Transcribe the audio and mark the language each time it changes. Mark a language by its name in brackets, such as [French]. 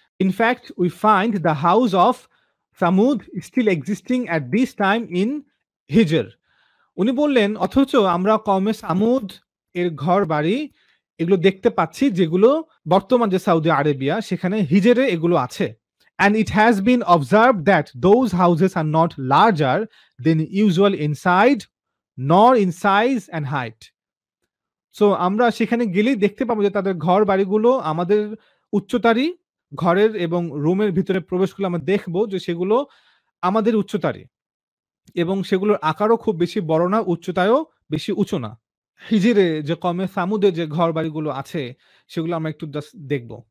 [English] In fact we find the house of Thamud still existing at this time in Hijr. [Bangla] উনি বললেন অথচ আমরা কওমে সামুদ এর ঘর বাড়ি এগুলো দেখতে পাচ্ছি, যেগুলো বর্তমান যে সৌদি আরবিয়া সেখানে হিজরে এগুলো আছে। [English] And it has been observed that those houses are not larger than usual inside nor in size and height. [Bangla] So আমরা সেখানে গেলেই দেখতে পাবো যে তাদের ঘর বাড়িগুলো আমাদের উচ্চতারই, ঘরের এবং রুমের ভিতরে প্রবেশ করলে আমরা দেখবো যে সেগুলো আমাদের উচ্চতারই এবং সেগুলোর আকারও খুব বেশি বড় না, উচ্চতায়ও বেশি উঁচু না। হিজরে যে কমে সামুদে যে ঘর বাড়িগুলো আছে সেগুলো আমরা একটু জাস্ট দেখব।